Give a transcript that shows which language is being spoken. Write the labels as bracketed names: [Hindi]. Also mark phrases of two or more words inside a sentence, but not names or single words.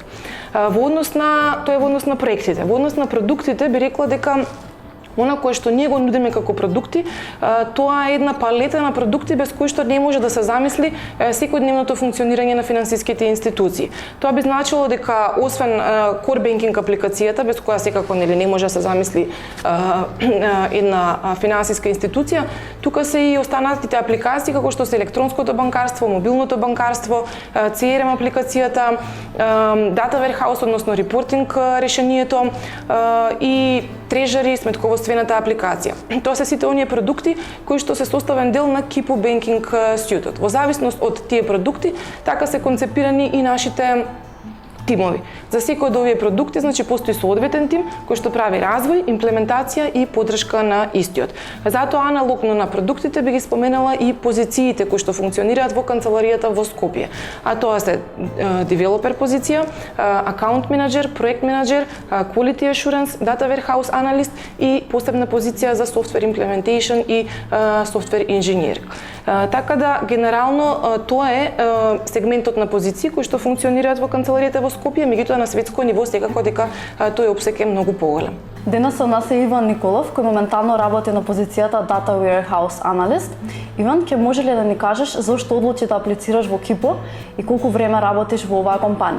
[Macedonian] Во однос на проектите, во однос на продуктите би рекла дека она кое што ние го нудиме како продукти, тоа е една палета на продукти без кои што не може да се замисли секојдневното функционирање на финансиските институции. Тоа би значило дека освен [English] core banking [Macedonian] апликацијата без која секако нели не може да се замисли една финансиска институција, тука се и останатите апликации како што се електронското банкарство, мобилното банкарство, CRM апликацијата, [English] data warehouse, [Macedonian] односно репортинг решението и трежари, сметководствената апликација. Тоа се сите оние продукти кои што се составен дел на Kipu Banking Suite. Во зависност од тие продукти, така се концепирани и нашите тимови. За секој од овие продукти, значи постои соодветен тим кој што прави развој, имплементација и поддршка на истиот. Затоа аналогно на продуктите би ги споменала и позициите кои што функционираат во канцеларијата во Скопје. А тоа се девелопер позиција, [English] account manager, [Macedonian] проект менеджер, [English] quality assurance, data warehouse analyst [Macedonian] и посебна позиција за [English] software implementation и software engineer. [Macedonian] Така да генерално тоа е сегментот на позиции кои што функционираат во канцеларијата во Скопје, меѓутоа на светско ниво секако дека тој опсек е многу поголем. Денес со нас е Иван Николов, кој моментално работи на позицијата [English] Data Warehouse Analyst. [Macedonian] Иван, ќе може ли да ни кажеш зошто одлучи да аплицираш во Кипо и колку време работиш во оваа компанија?